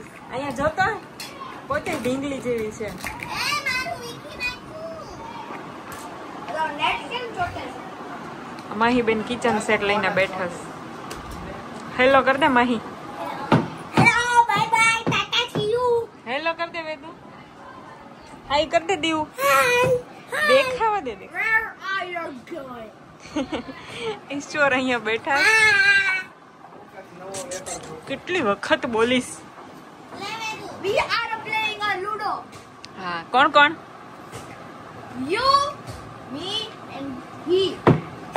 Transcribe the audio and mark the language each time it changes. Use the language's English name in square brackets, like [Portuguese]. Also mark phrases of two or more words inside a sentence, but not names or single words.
[Gujarati] અહીંયા જોતો પોતે ઢીંગલી જેવી છે. માહી બેન [English] kitchen set [Gujarati] લઈને બેઠા છે. [Hindi] हेलो कर दे माही. [English] Hello bye bye tata see you. [Hindi] हेलो कर दे वेदु. हाय कर दे दीव. [Gujarati] દેખાવા દે. [English] Where are you going? [Gujarati] ઈશ્વર અહીંયા બેઠા. કેટલી વખત બોલીશ. [English] We are playing a Ludo. [Gujarati] હા કોણ કોણ? [English] You, me and he.